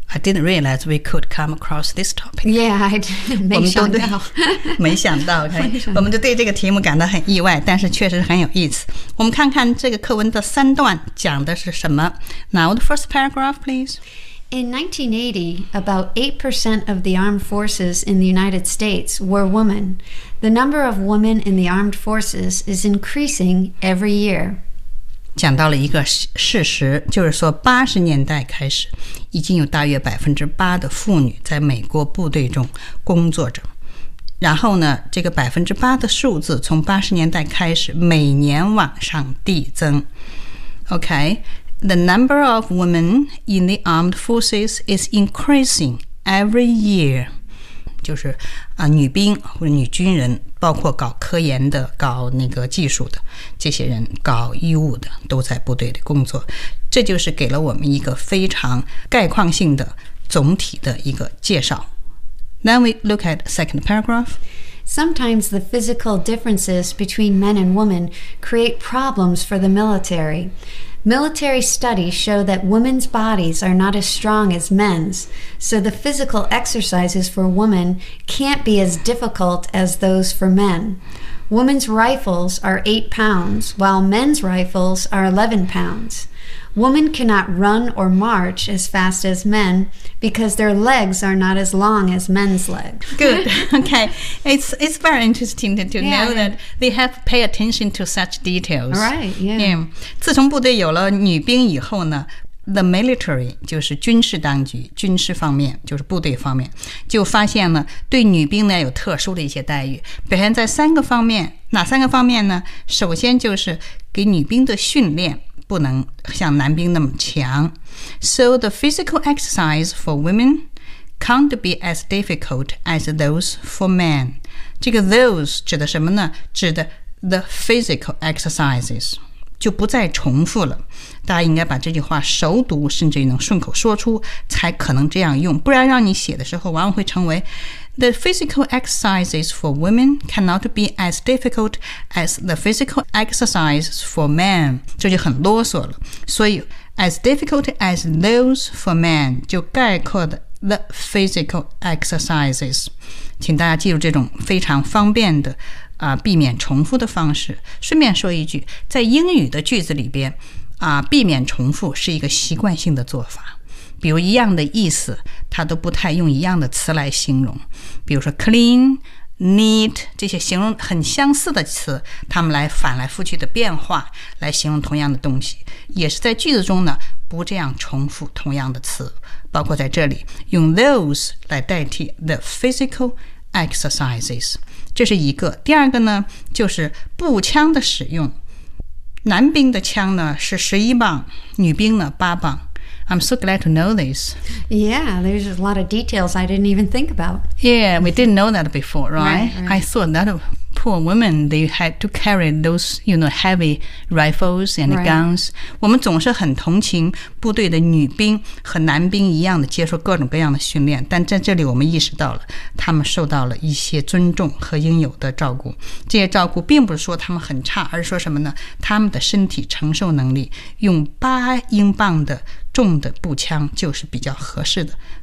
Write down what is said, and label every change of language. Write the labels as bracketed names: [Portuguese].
[English] I didn't realize we could come across this topic. Yeah, I didn't think so. [Chinese] 没想到，okay? 我们就对这个题目感到很意外，但是确实很有意思。我们看看这个课文的三段讲的是什么。 [English] Now the first paragraph, please. In 1980, about 8% of the armed forces in the United States were women. The number of women in the armed forces is increasing every year. [Chinese] 讲到了一个事实，就是说80年代开始已经有大约 8% 的妇女在美国部队中工作着。然后呢，这个 8% 的数字从80年代开始每年往上递增。 [English] OK, The number of women in the armed forces is increasing every year. [Chinese] 就是、女兵或者女军人，包括搞科研的、搞那个技术的这些人、搞医务的，都在部队里工作。这就是给了我们一个非常概况性的总体的一个介绍。 [English] Then we look at the second paragraph. Sometimes the physical differences between men and women create problems for the military. Military studies show that women's bodies are not as strong as men's, so the physical exercises for women can't be as difficult as those for men. Women's rifles are 8 pounds, while men's rifles are 11 pounds. Women cannot run or march as fast as men because their legs are not as long as men's legs. Good. Okay. It's very interesting to know that they have pay attention to such details. Right. Yeah. [Chinese] Yeah. 自从部队有了女兵以后呢 , [English] the military, [Chinese] 就是军事当局，军事方面，就是部队方面，就发现呢对女兵呢有特殊的一些待遇。表现在三个方面，哪三个方面呢？首先就是给女兵的训练不能像男兵那么强。 [English] So the physical exercise for women can't be as difficult as those for men. [Chinese] 这个 those 指的什么呢？指的 [English] the physical exercises [Chinese] 就不再重复了。大家应该把这句话熟读，甚至能顺口说出才可能这样用，不然让你写的时候往往会成为 [English] The physical exercises for women cannot be as difficult as the physical exercises for men. [Chinese] 这就很啰嗦了。所以 [English] as difficult as those for men [Chinese] 就概括的 [English] the physical exercises. [Chinese] 请大家记住这种非常方便的、避免重复的方式。顺便说一句，在英语的句子里边啊、避免重复是一个习惯性的做法，比如一样的意思它都不太用一样的词来形容，比如说 clean, neat 这些形容很相似的词，它们来反来覆去的变化来形容同样的东西，也是在句子中呢不这样重复同样的词，包括在这里用 those 来代替 [English] the physical exercises, [Chinese] 这是一个。第二个呢就是步枪的使用，男兵的枪呢是11磅，女兵呢8磅。 [English] I'm so glad to know this. Yeah, there's a lot of details I didn't even think about. Yeah, we didn't know that before, right? Right. I thought that poor women, they had to carry those, you know, heavy rifles and guns. [Chinese] 我们总是很同情部队的女兵和男兵一样的接受各种各样的训练，但在这里我们意识到了他们受到了一些尊重和应有的照顾。这些照顾并不是说他们很差，而是说什么呢？他们的身体承受能力用八英镑的重的步枪就是比较合适的。